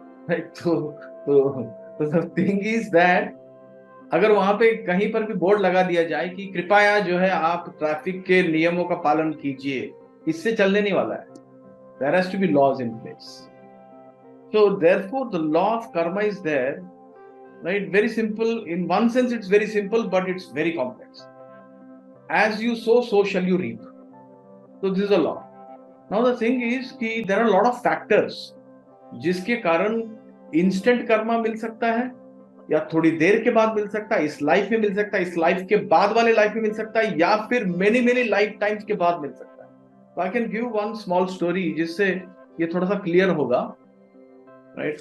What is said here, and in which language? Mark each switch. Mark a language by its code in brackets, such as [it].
[hi] तो [en] thing is that [hi] अगर वहां पे कहीं पर भी बोर्ड लगा दिया जाए कि कृपया जो है आप ट्रैफिक के नियमों का पालन कीजिए, इससे चलने नहीं वाला है। [en] There has to be laws in place. So therefore the law of karma is there, right? Very simple. In one sense it's very simple, but it's very complex. As you sow, so shall you reap. So this is a law. Now the thing is [hi] कि [en] there are a lot of factors [hi] जिसके कारण instant Karma मिल सकता है, या थोड़ी देर के बाद मिल सकता है, इस लाइफ में मिल सकता है, इस लाइफ के बाद वाले लाइफ में मिल सकता है, या फिर many लाइफ टाइम्स के बाद मिल सकता है। तो [en] I can give one small story [hi] जिससे ये थोड़ा सा क्लियर होगा, राइट।